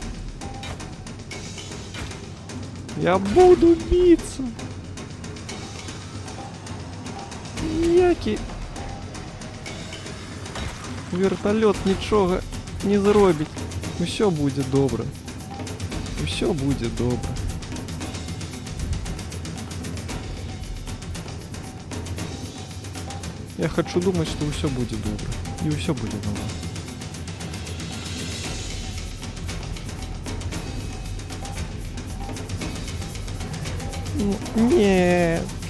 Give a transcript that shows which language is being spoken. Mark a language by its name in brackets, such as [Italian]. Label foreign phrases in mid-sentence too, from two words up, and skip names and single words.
[Belarusian] Я буду біцца. Ніякі верталёт нічога не зробіць. Усё будзе добра. Усё будзе добра. [Russian] Я хочу думать, что все будет добро. И все будет добро. Нет.